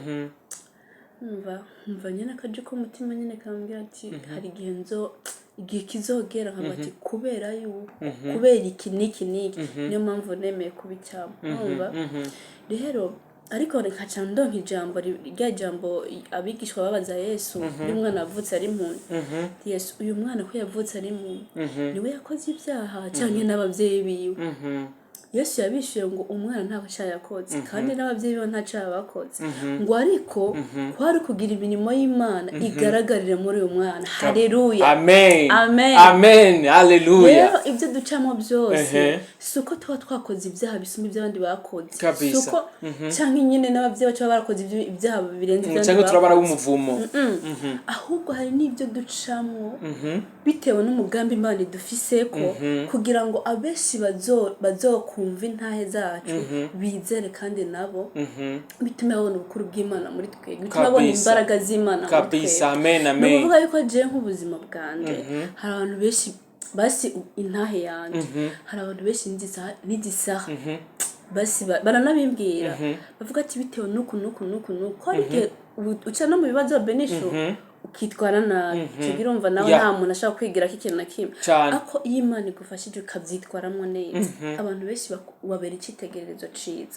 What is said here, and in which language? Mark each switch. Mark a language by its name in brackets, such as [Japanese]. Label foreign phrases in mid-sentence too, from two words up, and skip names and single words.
[Rundi] umva nyene akaje ko mutima nyene kambwira ati hari igihe kizogera nkabati kubera iki niki niyo mpamvu nemeye kubicyamo umva rero ariko nkaca ndonka ijambo rya jambo abigishwa babaza Yesu uyu mwana avutse ari muntu Yesu uyu mwana ko yavutse ari muntu niwe yakoze ibyaha cyangwa n'abavyeyi biwe Yesu yabishuye ngo umwana nta cyaha yakoze kandi n'abavyeyi biwe nta cyaha bakoze ngo ariko kwari kugira imirimo y'Imana igaragarire muri uyu mwana haleluya amen haleluya rero ibyo ducamo byose suko twakoze ibyaha bisumba iby'abandi bakoze suko cyangwa nyine n'abavyeyi bacu barakoze ibyaha birenze iby'abandi cyangwa turabara umuvumo ahubwo hari n'ibyo ducamo bitewe n'umugambi Imana idufiseko kugira ngo abeshi bazokumva intahe zacu bizere kandi nabo bituma babona ubukuru bw'Imana muri twe bituma babona imbaraga z'Imana muri twe kabisa amen nuvuga yuko je nk'ubuzima bwanje hari abantu benshi basi intahe yanje hari abantu benshi n'igisaha basi baranabimbwira bavuga ati bitewe nuku ariko uca no mu bibazo benisho ukitwara nabi kigira umva nawe nta muntu ashaka kwigira ikintu na kimwe ako iyo Imana igufashije ukabyitwaramo neza abantu benshi babera icyitegererezo ciza